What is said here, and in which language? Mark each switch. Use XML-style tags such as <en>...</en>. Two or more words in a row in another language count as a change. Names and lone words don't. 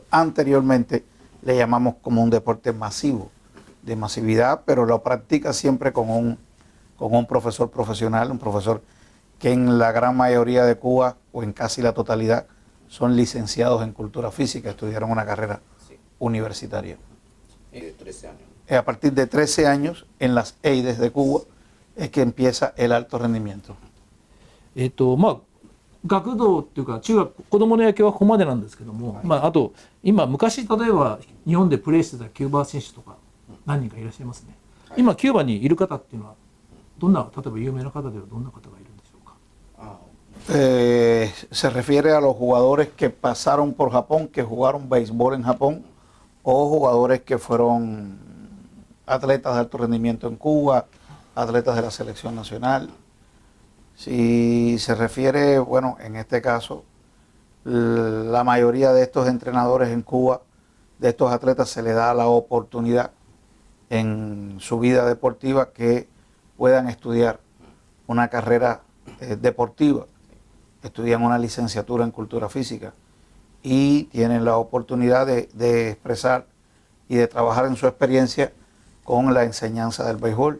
<es>Anteriormente le llamamos como un deporte masivo, de masividad, pero lo practica siempre con un profesor profesional, un profesor que en la gran mayoría de Cuba, o en casi la totalidad, son licenciados en cultura física, estudiaron una carrera universitaria. 13 años. A partir de 13 años, en las EIDES de Cuba, es que empieza el alto rendimiento.</es> <ja>学童っていうか中学子どもの野球はここまでなんですけども、あと昔例えば日本でプレーしてたキューバ選手とか何人かいらっしゃいますね。今キューバにいる方っていうのはどんな、例えば有名な方ではどんな方がいるんでしょうか。</ja> <es>Se refiere a los jugadores que pasaron por Japón, que jugaron béisbol en Japón, o jugadores que fueron atletas de alto rendimiento en Cuba, atletas de la selección nacional. Si se refiere, bueno, en este caso, la mayoría de estos entrenadores en Cuba, de estos atletas, se les da la oportunidad en su vida deportiva que puedan estudiar una carrera deportiva, estudian una licenciatura en cultura física y tienen la oportunidad de expresar y de trabajar en su experiencia con la enseñanza del béisbol.</es>